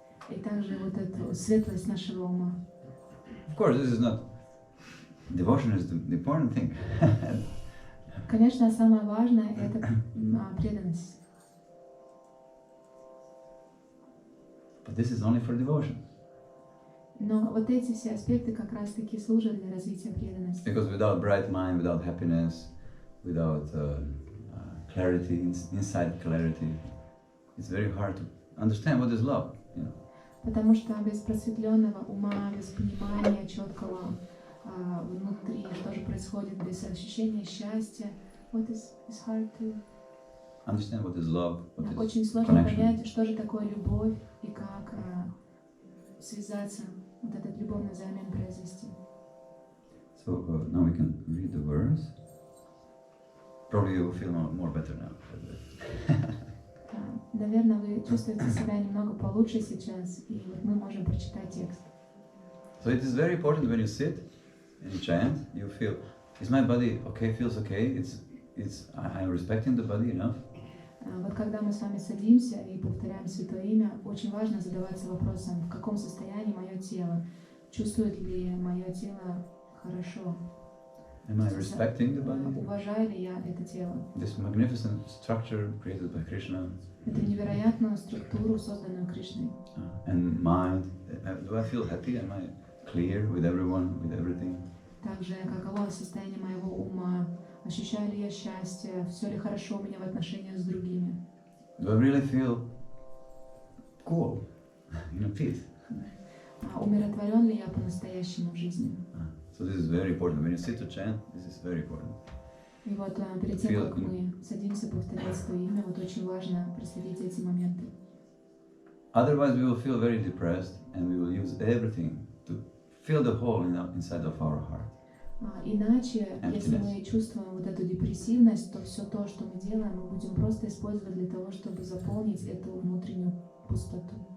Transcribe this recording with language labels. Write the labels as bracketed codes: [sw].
[ru] и также вот эту светлость нашего ума. [en] Of course, this is not devotion is the important thing. [ru] Конечно, самое важное – это преданность. [en] But this is only for devotion. [ru] Но вот эти все аспекты как раз-таки служат для развития преданности. [en] Because without bright mind, without happiness, without clarity, inside clarity, it's very hard to understand what is love. You know? [ru] Потому что без просветленного ума, без понимания четкого внутри, что же происходит, без ощущения счастья, [en] what is hard to understand what is love, what is [ru] Очень сложно [en] connection. [ru] понять, что же такое любовь и как связаться, вот этот любовный взамен произвести. [en] So now we can read the verse. Probably you will feel more better now. [ru] Наверное, вы чувствуете себя немного получше сейчас, и вот мы можем прочитать текст. [en] So it is very important when you sit and you chant, you feel, is my body okay, feels okay, I'm respecting the body enough? [ru] Вот когда мы с вами садимся и повторяем Святое Имя, очень важно задаваться вопросом, в каком состоянии мое тело, чувствует ли мое тело хорошо. [en] Am I respecting the body? [ru] Уважаю ли я это тело? [en] This magnificent structure created by Krishna. [ru] Эту невероятную структуру, созданную Кришной. [en] And mind, do I feel happy? Am I clear with everyone, with everything? [ru] Также, каково состояние моего ума? Ощущаю ли я счастье? Все ли хорошо у меня в отношениях с другими? [en] Do I really feel cool, peace? [ru] Умиротворен ли я по-настоящему в жизни? [en] So this is very important. When you sit to chant, this is very important. [ru] И вот перед тем, как мы садимся повторять Свое Имя, вот очень важно проследить эти моменты. [en] Otherwise, we will feel very depressed, and we will use everything to fill the hole inside of our heart. [ru] Иначе, если мы чувствуем вот эту депрессивность, то все то, что мы делаем, мы будем просто использовать для того, чтобы заполнить эту внутреннюю пустоту.